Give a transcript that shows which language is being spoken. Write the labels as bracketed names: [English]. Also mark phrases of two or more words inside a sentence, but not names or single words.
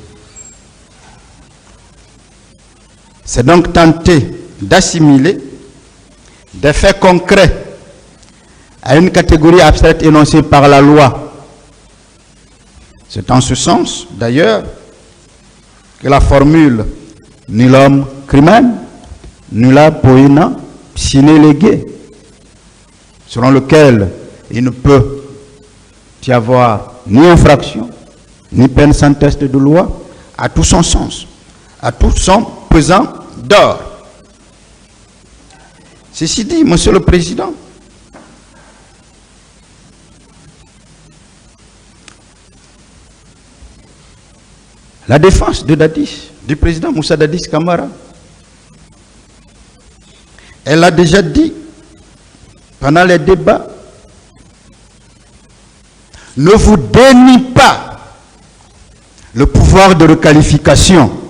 [French] C'est donc tenter d'assimiler des faits concrets à une catégorie abstraite énoncée par la loi. C'est en ce sens, d'ailleurs, que la formule « [Latin] nullum crimen, nulla poena sine lege », [French] selon lequel il ne peut y avoir ni infraction, ni peine sans test de loi, a tout son sens, a tout son pesant d'or. Ceci dit, Monsieur le Président, la défense de Dadis, du président Moussa Dadis Camara, elle l'a déjà dit pendant les débats, ne vous dénie pas le pouvoir de requalification.